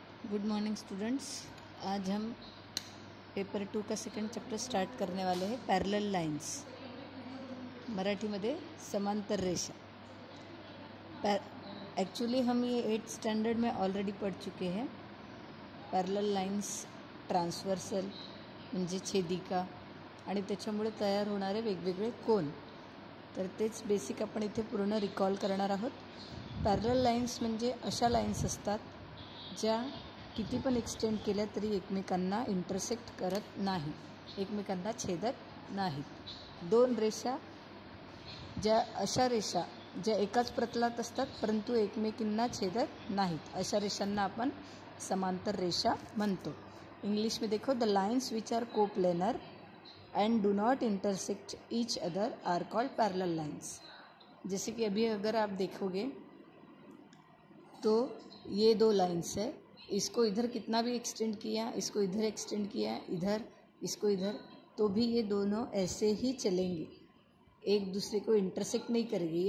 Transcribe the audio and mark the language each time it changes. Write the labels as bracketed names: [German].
[Hindi] Good morning students. आज हम paper 2 का सेकंड चैप्टर स्टार्ट करने वाले हैं, पैरेलल लाइन्स। [Marathi] मराठीमध्ये समांतर रेषा। [Hindi] एक्चुअली हम ये 8th स्टैंडर्ड में ऑलरेडी पढ़ चुके हैं। [Marathi] पैरेलल लाइन्स, ट्रान्सव्हर्सल म्हणजे छेदिका आणि त्याच्यामुळे तयार होणारे वेगवेगळे कोन, तर तेच बेसिक आपण इथे पूर्ण रिकॉल करणार आहोत। पॅरलल लाईन्स म्हणजे अशा लाईन्स असतात ज्या किती पण एक्सटेंड केल्या तरी एकमेकांना इंटरसेक्ट करत नाही, एकमेकांना छेदत नाहीत। दोन रेषा अशा रेषा ज्या एकाच प्रतलात असतात परंतु एकमेकींना छेदत नाहीत, अशा रेषांना आपण समांतर रेषा म्हणतो। [Hindi] इंग्लिश में देखो, [English] The lines which are coplanar and do not intersect each other are called parallel lines. [Hindi] जैसे कि अभी अगर आप देखोगे तो ये दो लाइन्स है, इसको इधर कितना भी एक्सटेंड किया, इसको इधर एक्सटेंड किया, इधर, इसको इधर, तो भी ये दोनों ऐसे ही चलेंगे, एक दूसरे को इंटरसेक्ट नहीं करेगी।